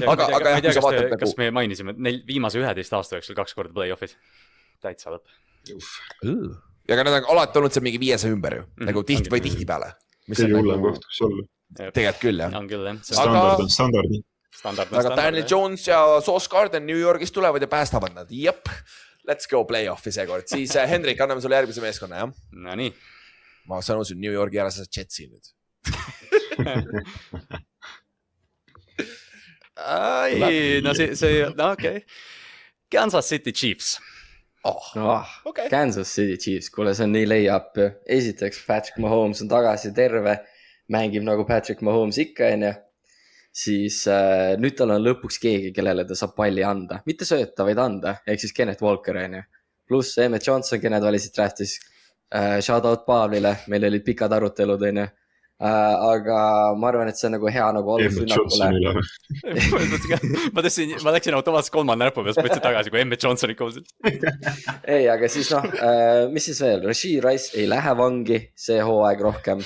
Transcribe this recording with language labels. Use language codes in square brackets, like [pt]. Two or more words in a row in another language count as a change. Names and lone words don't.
[et] aga jah , kui sa vaatad kas me mainisime , et neil viimase 11 aasta jooksul 2 korda play-off'is . täitsa lõpp . ja aga nad on alati olnud seal mingi 500 ümber ju , nagu tihtipeale . kõige hullem koht , kus olla . tegelikult küll jah . on küll jah . standard on standard . aga Daniel Jones ja Sauce Gardner New Yorgist tulevad ja päästavad nad , jep . [en] Let's go [et] play-off'i seekord , siis Hendrik , anname sulle järgmise meeskonna , jah ? Nonii . ma sõnusin New Yorgi ära , sa saad Jetsi nüüd . no see , no okei . Kansas City Chiefs . okei. Kansas City Chiefs , kuule see on nii lay-up ju . esiteks Patrick Mahomes on tagasi terve , mängib nagu Patrick Mahomes ikka onju . siis nüüd tal on lõpuks keegi , kellele ta saab palli anda , mitte sööta , vaid anda , ehk siis Kenneth Walker onju . pluss Emmett Johnson , kelle nad valisid draftis . [en] Shout out [et] Paavlile , meil olid pikad arutelud onju . aga ma arvan , et see on nagu hea nagu alus rünnakule . ma läksin automaatselt 3. näpu pealt , võtsin tagasi , kui Emmett Johnsoni kuulsin . ei , aga siis noh , mis siis veel , Rashee Rice ei lähe vangi see hooaeg rohkem .